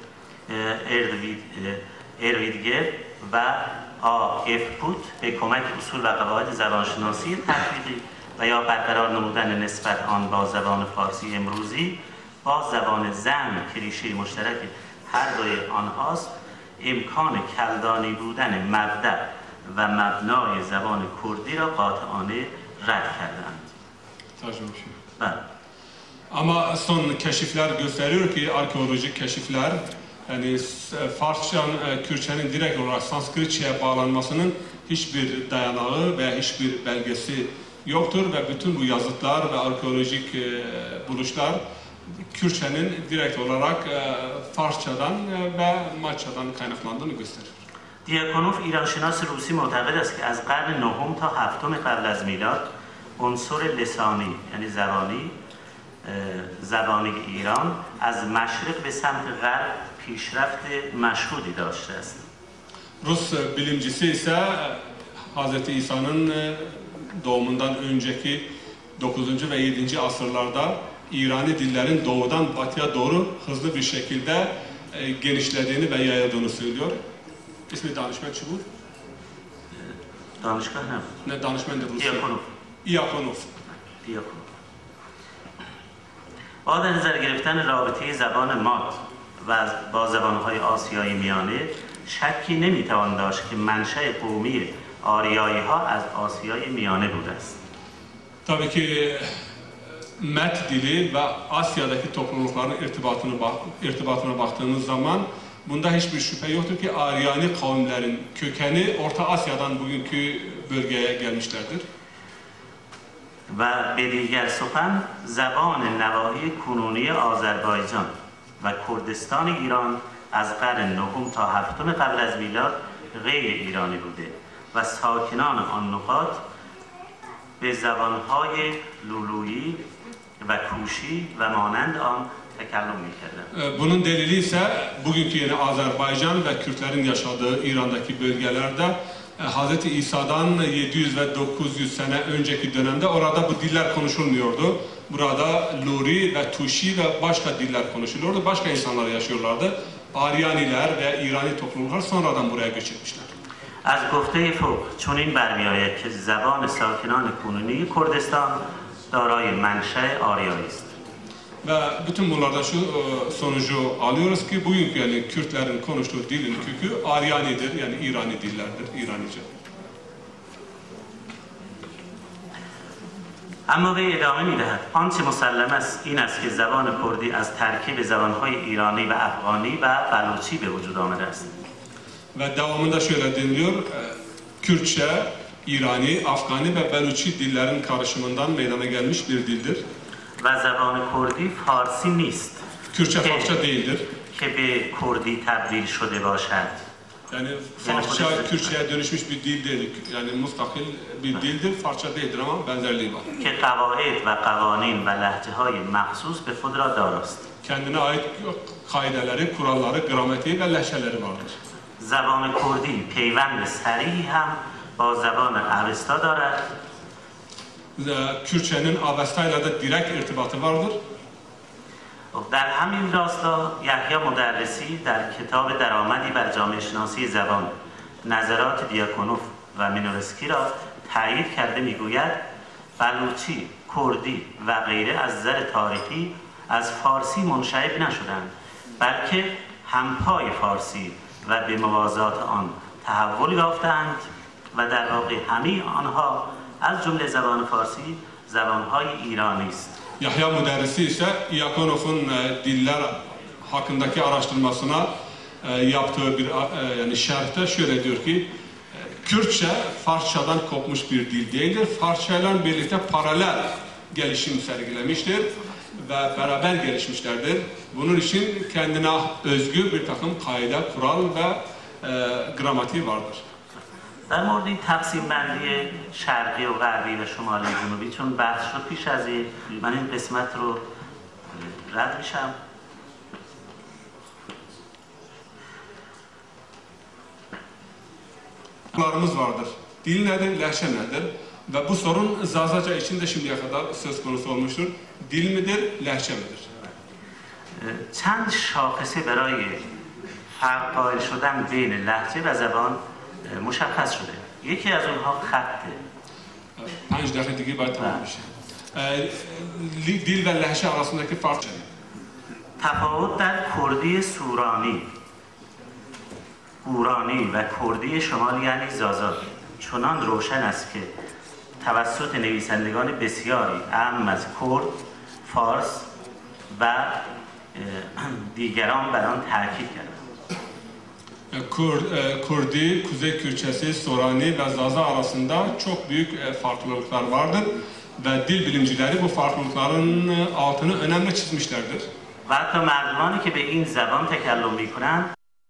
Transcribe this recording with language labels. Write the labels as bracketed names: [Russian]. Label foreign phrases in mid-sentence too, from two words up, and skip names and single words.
[Persian] ارویدگر و آف پوت به کمک اصول و قواعد زبانشناسی تطبیقی و یا برقرار نمودن نسبت آن با زبان فارسی امروزی با زبان زم کلیشه مشترک هر دوی آنهاست امکان کلدانی بودن مبدأ و مبنای زبان کردی را قاطعانه رد kerdand. [Turkish] Ama son keşifler gösteriyor ki arkeolojik keşifler yani Farsça'nın Kürtçenin direkt olarak Sanskritçe'ye bağlanmasının hiçbir dayanağı veya hiçbir belgesi yoktur ve bütün bu yazıtlar ve arkeolojik buluşlar Kürtçenin direkt olarak Farsçadan ve Maççadan kaynaklandığını gösterir. [Persian] دیاکونوف ایرانشناس روسی معتقد است که از قرن نهم تا هفتم قبل از میلاد عنصر لسانی یعنی زبانی ایران از مشرق به سمت غرب پیشرفت مشهودی داشته است. [Turkish] Rus bilimcisi ise Hz. İsa'nın doğumundan önceki 9. ve 7. asırlarda İrani dillerin doğudan batıya doğru hızlı bir şekilde genişlediğini ve yayıldığını söylüyor. İsmi danışman çubuğu? Danışman ne? Ne danışman da Rusya? Iakonov. [Persian] با در نظر گرفتن رابطه زبان مات و با زبانهای آسیایی میانه شکی نمیتوان داشت که منشأ قومی آریایی ها از آسیای میانه بوده است. [Turkish] Tabii ki Met dili ve Asya'daki toplulukların irtibatına baktığımız zaman bunda hiçbir şüphe yoktur ki Aryani kavimlerin kökeni Orta Asya'dan bugünkü bölgeye gelmişlerdir. [Persian] و به دیگر سخن زبان نواحی کنونی آذربایجان و کردستان ایران از قرن نهم تا هفتم قبل از میلاد غیر ایرانی بوده و ساکنان آن نقاط به زبانهای لولویی و کوشی و مانند آن تکلم می‌کردند. [Turkish] Bunun delili ise bugünkü yeni Azerbaycan ve Kürtlerin yaşadığı İran'daki bölgelerde Hz. İsa'dan 700 ve 900 sene önceki dönemde orada bu diller konuşulmuyordu. Burada Luri ve Tuşi ve başka diller konuşuluyordu. Başka insanlar yaşıyorlardı. Aryaniler ve İrani topluluklar sonradan buraya göç etmişler. [Persian] از گفته فوق چنین برمی‌آید که زبان ساکنان کنونی کردستان دارای منشأ آریایی است. [Turkish] Ve bütün bunlardan şu sonucu alıyoruz ki bugünkü yani Kürtlerin konuştuğu dilin kökü Aryanidir yani İrani dillerdir, İranice. [Persian] اما وی ادامه می‌دهد آنچه مسلم است این است که زبان کردی از ترکیب زبان‌های ایرانی و افغانی و بلوچی به وجود آمده است. [Turkish] Ve devamında şöyle deniliyor, Kürtçe, İrani, Afgani ve Beluçi dillerin karışımından meydana gelmiş bir dildir. [Persian] و زبان کردی فارسی نیست [Turkish] Kürtçe Farsça değildir. [Persian] که به کردی تبدیل شده باشد. [Turkish] Yani Farsça Kürtçe'ye dönüşmüş bir dil değil. Yani mustakil bir dildir. Farsça değildir ama benzerliği var. [Persian] که قواعد و قوانین و لهجه‌های مخصوص به خود را داراست. [Turkish] Kendine ait kaideleri, kuralları, gramatiği ve lehçeleri vardır. [Persian] زبان کردی پیوند صریحی هم با زبان اوستا دارد. [Turkish] Kürtçenin Avesta'yla da direkt irtibatı vardır. [Persian] در همین راستا یحیی مدرسی در کتاب درآمدی بر جامعه شناسی زبان نظرات دیاکونوف و مینورسکی را تایید کرده میگوید بلوچی، کردی و غیره از نظر تاریخی از فارسی منشعب نشدند بلکه همپای فارسی و به موازات آن تحول یافتند و در واقع همه آنها از جمله زبان fārsi زبانهای ایرانی است. [Turkish] Yahya Müderrisi ise Yakonov'un diller hakkındaki araştırmasına yaptığı bir yani şerhte şöyle diyor ki Kürtçe Farsçadan kopmuş bir dil değildir. Farsça ile birlikte paralel gelişim sergilemiştir ve beraber gelişmişlerdir. Bunun için kendine özgü bir takım kaide, kural ve gramatiği vardır. [Persian] در مورد این تقسیم بندی شرقی و غربی و شمالی و جنوبی چون بحث شد پیش از این من این قسمت رو رد میشم. [Turkish] Sorunlarımız vardır. Dil nedir, lehçe nedir? Ve bu sorun Zazaca için de şimdiye kadar söz konusu olmuştur. Dil midir, lehçe midir? [Persian] چند شاخصه برای فرق قائل شدن بین لهجه و زبان مشخص شده. یکی از اونها خطه. 5 dakika دیگه باید تمام بشه. [Turkish] dil ve lehçe arasındaki fark. [Persian] تفاوت در کردی سورانی، گورانی و کردی شمال یعنی زازا چنان روشن است که توسط نویسندگان بسیاری اهم از کرد، فارس و دیگران بر آن تاکید کردند. [Turkish] Kürdi, Kuzey Kürtçesi, Sorani ve Zaza arasında çok büyük farklılıklar vardır ve dil bilimcileri bu farklılıkların altını önemli çizmişlerdir. [Persian] و حتی مردمانی که به این زبان تکلم می‌کنند